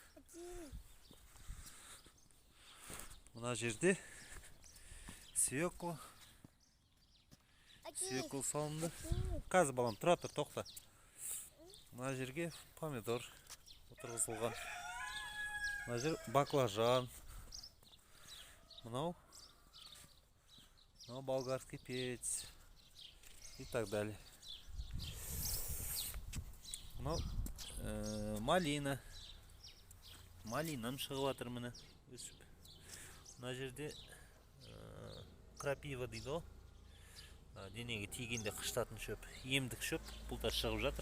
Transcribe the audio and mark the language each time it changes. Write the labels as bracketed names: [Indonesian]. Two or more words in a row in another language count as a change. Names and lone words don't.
[Kazakh] Мына жерде свекла салынды. Қазір балам тұра тұр, тоқта. Мына жерге помидор отырғызылған. Мына жер баклажан. [Russian] Мынау болгарский перец и так далее. [Kazakh] Мынау малина. Малинам шығып жатыр міне өсіп. Мына жерде крапива дейді ғой. Денеге тигенде қыштатын шөп, емдік шөп, бұл да шығып жатыр.